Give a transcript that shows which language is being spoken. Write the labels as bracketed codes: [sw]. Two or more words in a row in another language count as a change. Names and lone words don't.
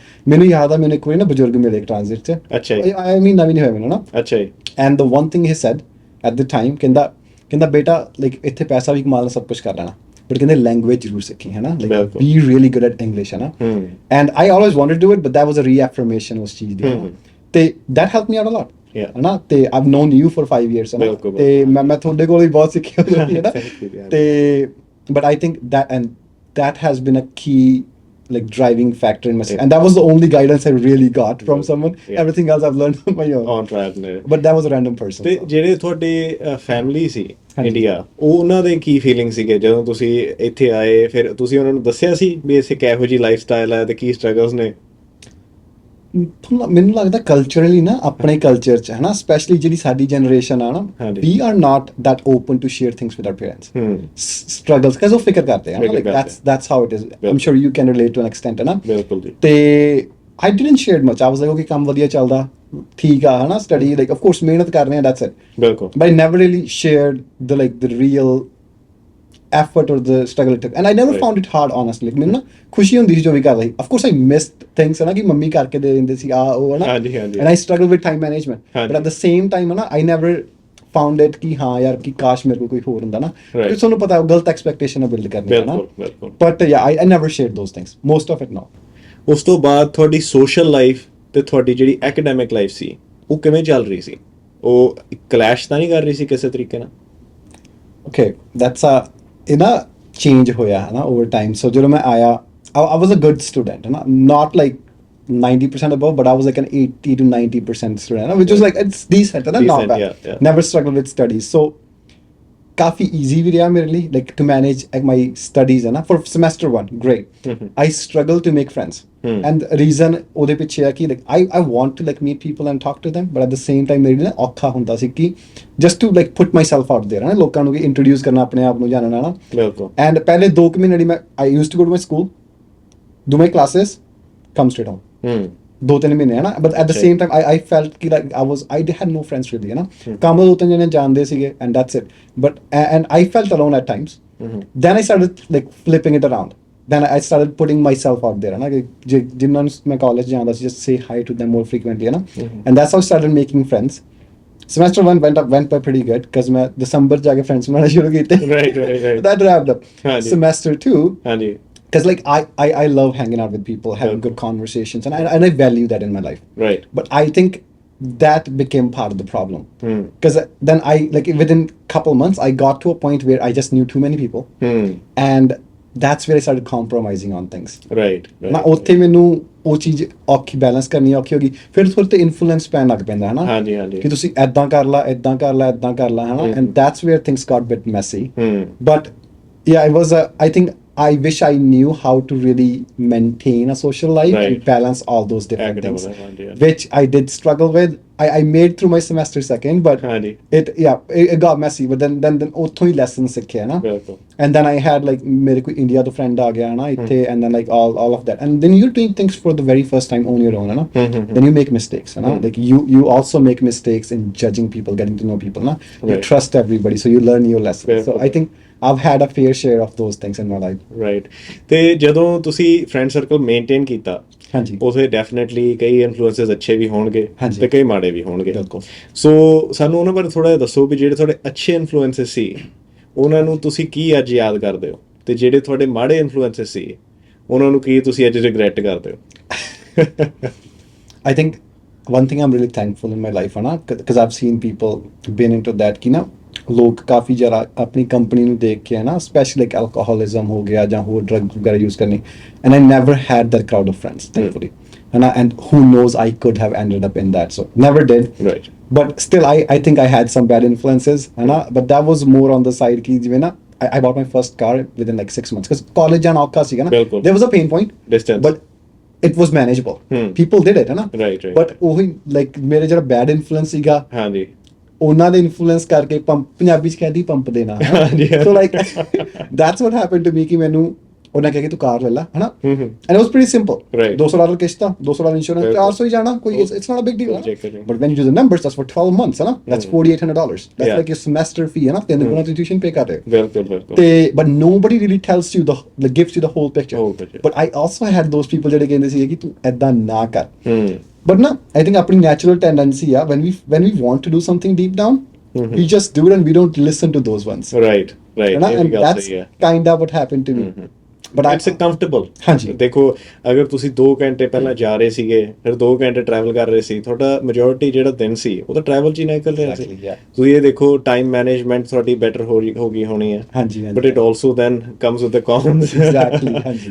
[pa] ਮੈਨੂੰ ਯਾਦ ਆ ਮੈਨੂੰ ਇੱਕ ਵਾਰੀ ਨਾ ਬਜ਼ੁਰਗ ਮਿਲੇ ਟ੍ਰਾਂਜ਼ਿਟ 'ਚ, ਅੱਛਾ, [en] I mean [pa] ਨਵੀਂ ਨਹੀਂ ਹੋਇਆ ਮੈਨੂੰ, ਅੱਛਾ, [en] and the one thing he said at the time, [pa] ਕਹਿੰਦਾ ਬੇਟਾ like ਇੱਥੇ ਪੈਸਾ ਵੀ ਕਮਾ ਲੈਣਾ, ਸਭ ਕੁਛ ਕਰ ਲੈਣਾ, but ਕਹਿੰਦੇ ਲੈਂਗੁਏਜ ਜ਼ਰੂਰ ਸਿੱਖੀ, [en] like be really good at English, and I always wanted to do it, but that was a reaffirmation [pa] ਉਸ ਚੀਜ਼ ਦੀ, [en] ਤੇ that helped me out a lot, [pa] ਹਨਾ ਤੇ [en] I've known you for 5 years [pa] ਹਨਾ ਤੇ ਮੈਂ ਤੁਹਾਡੇ ਕੋਲ ਵੀ ਬਹੁਤ ਸਿੱਖਿਆ ਹੈ ਨਾ ਤੇ [en] but I think that has been a key like driving factor in my and that was the only guidance I really got from someone. Everything else I've learned on my own. On trial and error. But that was a random person. [pa] ਤੇ ਜਿਹੜੇ ਤੁਹਾਡੇ ਫੈਮਿਲੀ ਸੀ ਇੰਡੀਆ, ਉਹਨਾਂ ਦੇ ਕੀ ਫੀਲਿੰਗ ਸੀਗੇ ਜਦੋਂ ਤੁਸੀਂ ਇੱਥੇ ਆਏ? ਫਿਰ ਤੁਸੀਂ ਉਹਨਾਂ ਨੂੰ ਦੱਸਿਆ ਸੀ ਵੀ ਇੱਥੇ ਕਿਹੋ ਜਿਹੀ [en] life style [pa] ਹੈ ਤੇ ਕੀ ਸਟਰਗਲਸ ਨੇ? ਮੈਨੂੰ ਲੱਗਦਾ ਕਲਚਰਲੀ ਨਾ ਆਪਣੇ ਕਲਚਰ 'ਚ ਹੈ ਨਾ ਸਪੈਸ਼ਲੀ ਜਿਹੜੀ ਸਾਡੀ ਜਨਰੇਸ਼ਨ ਆ ਨਾ [en] we are not that open to share things with our parents struggles [pa] ਕਿਉਂਕਿ ਉਹ ਫਿਕਰ ਕਰਦੇ ਆ ਲਾਈਕ [en] that's how it is. I'm sure you can relate to an extent [pa] ਹੈ ਨਾ ਬਿਲਕੁਲ ਜੀ. [en] ਤੇ I didn't share much. I was like okay [pa] ਕੰਮ ਵਧੀਆ ਚੱਲਦਾ ਠੀਕ ਆ ਹੈ ਨਾ [en] study like of course [pa] ਮਿਹਨਤ ਕਰ ਰਹੇ ਆ [en] that's it. [pa] ਬਿਲਕੁਲ. [en] But I never really shared the real effort or the struggle it took and I never found it hard honestly. [pa] ਮੈਨੂੰ ਨਾ ਖੁਸ਼ੀ ਹੁੰਦੀ ਸੀ ਜੋ ਵੀ ਕਰ ਰਹੀ [en] of course I missed things [pa] ਹੈ ਨਾ ਕਿ ਮੰਮੀ ਕਰਕੇ ਦੇ ਦਿੰਦੇ ਸੀ ਉਹ ਹੈ ਨਾ [en] and I struggled with time management but at the same time [pa] ਹੈ ਨਾ [en] I never found it [pa] ਕਿ ਹਾਂ ਯਾਰ ਕਿ ਕਾਸ਼ ਮੇਰੇ ਕੋਲ ਕੋਈ ਹੋਰ ਹੁੰਦਾ ਨਾ ਕਿਉਂਕਿ ਤੁਹਾਨੂੰ ਪਤਾ ਗਲਤ [en] expectation build [pa] ਕਰਨੀ ਹੈ ਨਾ [en] but yeah I never shared those things most of it no. [pa] ਉਸ ਤੋਂ ਬਾਅਦ ਤੁਹਾਡੀ [en] social life [pa] ਤੇ ਤੁਹਾਡੀ ਜਿਹੜੀ [en] academic life [pa] ਸੀ ਉਹ ਕਿਵੇਂ ਚੱਲ ਰਹੀ ਸੀ? ਉਹ ਕਲੈਸ਼ ਤਾਂ ਨਹੀਂ ਕਰ ਰਹੀ ਸੀ ਕਿਸੇ ਤਰੀਕੇ ਨਾਲ? [en] okay that's a [pa] ਇਹ ਨਾ ਚੇਂਜ ਹੋਇਆ ਹੈ ਨਾ [en] over time so [pa] ਜਦੋਂ ਮੈਂ ਆਇਆ [en] I was a good student [pa] ਹੈ ਨਾ [en] not like 90% above but I was like an 80 to 90% student which was like it's decent and not bad. Never struggled with studies so [pa] ਕਾਫੀ easy ਵੀ ਰਿਹਾ ਮੇਰੇ ਲਈ [en] like to manage my studies [pa] ਹੈ ਨਾ [en] for semester 1 great. I struggled to make friends and reason [pa] ਉਹਦੇ ਪਿੱਛੇ ਆ ਕਿ [en] like I want to like meet people and talk to them but at the same time [pa] ਮੇਰੇ ਲਈ ਔਖਾ ਹੁੰਦਾ ਸੀ ਕਿ [en] just to like put myself out there [pa] ਹੈ ਨਾ ਲੋਕਾਂ ਨੂੰ introduce ਕਰਨਾ ਆਪਣੇ ਆਪ ਨੂੰ ਜਾਣਨਾ ਨਾ ਬਿਲਕੁਲ [en] and [pa] ਪਹਿਲੇ 2 ਮਹੀਨੇ ਮੈਂ [en] I used to go to my school do my classes come straight home [pa] 2-3 ਮਹੀਨੇ ਹੈ ਨਾ [en] but at the same time I felt ਕਿ like I had no friends really [pa] ਹੈ ਨਾ ਕੰਮ 2-3 ਜਣੇ ਜਾਣਦੇ ਸੀਗੇ [en] and that's it but and I felt alone at times. Then I started like flipping it around then I started putting myself out there [pa] ਹੈ ਨਾ ਜਿਨ੍ਹਾਂ ਨੂੰ ਮੈਂ ਕਾਲਜ ਜਾਂਦਾ ਸੀ [en] just say hi to them more frequently [pa] ਹੈ ਨਾ [en] and that's how I started making friends. Semester 1 went by pretty good because [pa] ਮੈਂ December ਜਾ ਕੇ friends ਬਣਾਉਣੇ ਸ਼ੁਰੂ ਕੀਤੇ [en] right that wrapped up. Semester 2 ਹਾਂਜੀ because like I love hanging out with people having good conversations and I value that in my life right but I think that became part of the problem because then I like within couple months I got to a point where I just knew too many people and that's where I started compromising on things right [pa] ਨਾ ਉੱਥੇ ਮੈਨੂੰ ਉਹ ਚੀਜ਼ ਔਖੀ ਬੈਲੈਂਸ ਕਰਨੀ ਔਖੀ ਹੋ ਗਈ ਫਿਰ ਥੋੜੇ ਤੇ ਇਨਫਲੂਐਂਸ ਪੈਣ ਲੱਗ ਪੈਂਦਾ ਹੈ ਨਾ ਹਾਂਜੀ ਹਾਂਜੀ ਕਿ ਤੁਸੀਂ ਐਦਾਂ ਕਰ ਲਾ ਐਦਾਂ ਕਰ ਲਾ ਐਦਾਂ ਕਰ ਲਾ ਹੈ ਨਾ [en] and that's where things got a bit messy but yeah it was I think I wish I knew how to really maintain a social life and balance all those different things which I did struggle with. I made through my semester 2nd but it got messy but then [pa] ਉੱਥੋਂ ਹੀ lessons ਸਿੱਖਿਆ ਨਾ [en] and then I had like [pa] ਮੇਰੇ ਕੋਈ ਇੰਡੀਆ ਤੋਂ friend ਆ ਗਿਆ ਨਾ ਇੱਥੇ [en] and then like all of that and then you're doing things for the very first time on your own na then you make mistakes na like you also make mistakes in judging people getting to know people na you trust everybody so you learn your lessons so I think I've had a fair share of those things in my life. Right. [pa] ਤੇ ਜਦੋਂ ਤੁਸੀਂ [en] friend circle maintain [pa] ਕੀਤਾ ਹਾਂਜੀ ਉਸੇ ਡੈਫੀਨਿਟਲੀ ਕਈ ਇਨਫਲੂਐਂਸਸ ਅੱਛੇ ਵੀ ਹੋਣਗੇ ਤੇ ਕਈ ਮਾੜੇ ਵੀ ਹੋਣਗੇ ਬਿਲਕੁਲ ਸੋ ਸਾਨੂੰ ਉਹਨਾਂ ਬਾਰੇ ਥੋੜਾ ਜਿਹਾ ਦੱਸੋ ਵੀ ਜਿਹੜੇ ਤੁਹਾਡੇ ਅੱਛੇ ਇਨਫਲੂਐਂਸਸ ਸੀ ਉਹਨਾਂ ਨੂੰ ਤੁਸੀਂ ਕੀ ਅੱਜ ਯਾਦ ਕਰਦੇ ਹੋ ਤੇ ਜਿਹੜੇ ਤੁਹਾਡੇ ਮਾੜੇ ਇਨਫਲੂਐਂਸਸ ਸੀ ਉਹਨਾਂ ਨੂੰ ਕੀ ਤੁਸੀਂ ਅੱਜ ਰਿਗਰੈਟ ਕਰਦੇ ਹੋ? [en] I think one thing I'm really thankful in my life [pa] ਹੈ ਨਾ [en] because I've seen people been into that [pa] ਕਿ ਨਾ ਲੋਕ ਕਾਫੀ ਜ਼ਿਆਦਾ ਆਪਣੀ ਕੰਪਨੀ ਨੂੰ ਦੇਖ ਕੇ ਹੈ ਨਾ [en] specially like alcoholism [pa] ਹੋ ਗਿਆ ਜਾਂ ਹੋਰ ਡਰੱਗ ਵਗੈਰਾ ਯੂਜ਼ ਕਰਨੀ [en] and I never had that crowd of friends thankfully [pa] ਹੈ ਨਾ [en] and who knows I could have ended up in that so never did ਰਾਈਟ but still I think I had some bad influences [pa] ਹੈ ਨਾ [en] but that was more on the side [pa] ਕਿ ਜਿਵੇਂ ਨਾ [en] I bought my first car within like 6 months because college [pa] ਜਾਣਾ ਔਖਾ ਸੀਗਾ ਨਾ [en] there was a pain point distance but it was manageable people did it [pa] ਹੈ ਨਾ [en] right [pa] but ਉਹੀ like ਮੇਰੇ ਜਿਹੜਾ [en] bad influence [pa] ਸੀਗਾ ਹਾਂਜੀ ਉਹਨਾਂ ਦੇ ਇਨਫਲੂਐਂਸ ਕਰਕੇ ਪੰਜਾਬੀ ਚ ਕਹਿੰਦੀ ਪੰਪ ਦੇਣਾ [en] so like that's what happen to me [pa] ਕਿ ਮੈਨੂੰ ਉਹਨਾਂ ਕਿਹਾ ਕਿ ਤੂੰ ਕਾਰ ਲੈ ਲੈ ਹਨਾ [en] and it was pretty simple [pa] $200 ਕਿਸ਼ਤ $200 ਇੰਸ਼ੋਰੈਂਸ 400 ਹੀ ਜਾਣਾ ਕੋਈ [en] it's not a big deal but when you do the numbers that's for 12 months ਹਨਾ that's $4800 that's like your semester fee [pa] ਹਨਾ ਤੇ ਉਹਨਾਂ ਦੀ ਟਿਊਸ਼ਨ ਪੇ ਕਰ ਰਹੇ ਬਿਲਕੁਲ [en] ਤੇ but nobody really tells you the gives you the whole picture but I also had those people [pa] ਜਿਹੜੇ ਕਹਿੰਦੇ ਸੀ ਕਿ ਤੂੰ ਏਦਾਂ ਨਾ ਕਰ [en] but no I think our natural tendency when we want to do something deep down we just do it and we don't listen to those ones right and that's kind of what happened to me ਬਟ it's comfortable. [pa] ਹਾਂਜੀ ਦੇਖੋ ਅਗਰ ਤੁਸੀਂ 2 ਘੰਟੇ ਪਹਿਲਾਂ ਜਾ ਰਹੇ ਸੀਗੇ ਫਿਰ 2 ਘੰਟੇ ਟਰੈਵਲ ਕਰ ਰਹੇ ਸੀ, ਤੁਹਾਡਾ ਮੈਜੋਰਿਟੀ ਜਿਹੜਾ ਦਿਨ ਸੀ ਉਹ ਤਾਂ ਟਰੈਵਲ 'ਚ ਹੀ ਨਿਕਲ ਰਿਹਾ ਸੀ। ਤੁਸੀਂ ਇਹ ਦੇਖੋ [en] time management [pa] ਤੁਹਾਡੀ ਬੈਟਰ ਹੋ ਗਈ ਹੋਣੀ ਹੈ। ਹਾਂਜੀ [en] but it also then comes with the cons. [pa] ਐਗਜ਼ੈਕਟਲੀ ਹਾਂਜੀ